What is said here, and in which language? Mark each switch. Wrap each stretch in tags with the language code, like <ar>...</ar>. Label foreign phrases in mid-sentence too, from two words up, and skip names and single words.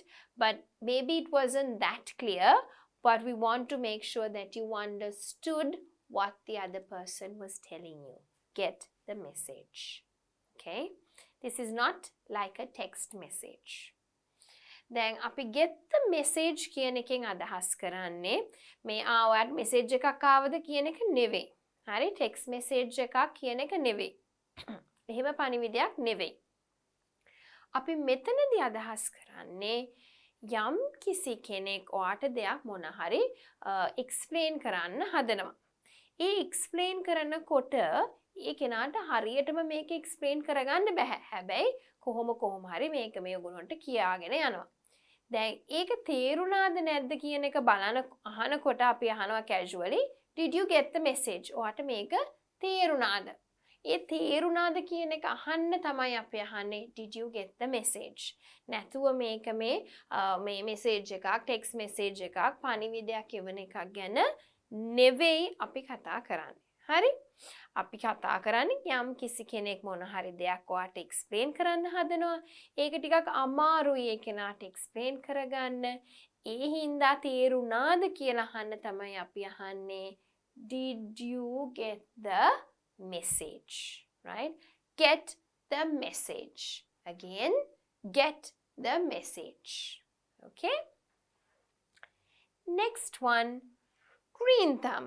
<en>But maybe it wasn't that clear, but we want to make sure that you understood what the other person was telling you. Get the message. Okay? This is not like a text message.</en> <si>Then අපි</si> <en>get the message</en> <si>කියන එකෙන් අදහස් කරන්නේ මේ ආවත් message එකක් ආවද කියන එක නෙවෙයි. හරි text message එකක් කියන එක නෙවෙයි. එහෙම පණිවිඩයක් නෙවෙයි. අපි මෙතනදී අදහස් කරන්නේ යම් කිසි කෙනෙක් ඔයාට දෙයක් මොන හරි explain කරන්න හදනවා. ඒ explain කරනකොට ඒ කෙනාට හරියටම මේක explain කරගන්න බෑ. හැබැයි කොහොම හරි මේක මේ ඔයගොල්ලන්ට කියාගෙන යනවා. දැන් ඒක තේරුණාද නැද්ද කියන එක අහනකොට අපි අහනවා casually,</si> <en>did you get the message?</en> <si>ඔයාට මේක තේරුණාද? ඒ තේරුණාද කියන එක අහන්න තමයි අපි අහන්නේ,</si> <en>did you get the message?</en> <si>නැතුව මේක මේ message එකක්,</si> <en>text message</en> <si>එකක්, පණිවිඩයක් එවන එකක් ගැන නෙවෙයි අපි කතා කරන්නේ. හරි? අපි කතා කරන්නේ යම් කිසි කෙනෙක් මොන හරි දෙයක් ඔයාට explain කරන්න හදනවා. ඒක ටිකක් අමාරුයි ඒ කෙනාට explain කරගන්න. ඒ හින්දා තේරුණාද කියලා අහන්න තමයි අපි අහන්නේ,</si> <en>did you get the message? Right? Get the message. Again, get the message. Okay? Next one, green thumb.</en>